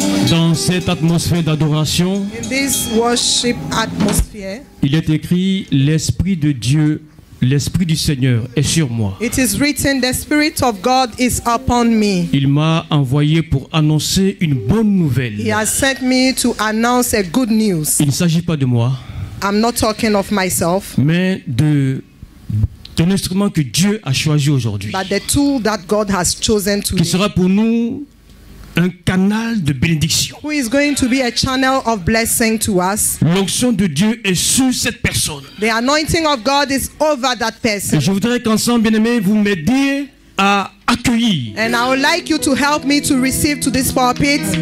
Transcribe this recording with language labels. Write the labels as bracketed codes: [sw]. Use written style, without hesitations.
[fr] Dans cette atmosphère d'adoration, [en] in this worship atmosphere, [fr] il est écrit: l'Esprit de Dieu, l'Esprit du Seigneur est sur moi. [en] it is written, the Spirit of God is upon me. [fr] Il m'a envoyé pour annoncer une bonne [en] He [fr] nouvelle. [en] has sent me to announce a good news. [fr] Il ne s'agit pas de moi, [en] I'm not talking of myself, [fr] mais d'un instrument que Dieu a choisi aujourd'hui, [en] but the tool that God has chosen to [fr] qui [en] use, [fr] sera pour nous un canal de bénédiction. [en] who is going to be a channel of blessing to us. [fr] L'onction de Dieu est sur cette personne. [en] The anointing of God is over that [fr] Et [en] person. [fr] je voudrais qu'ensemble, bien-aimés, vous m'aidiez à accueillir [en] And I would like you to help me to receive to this pulpit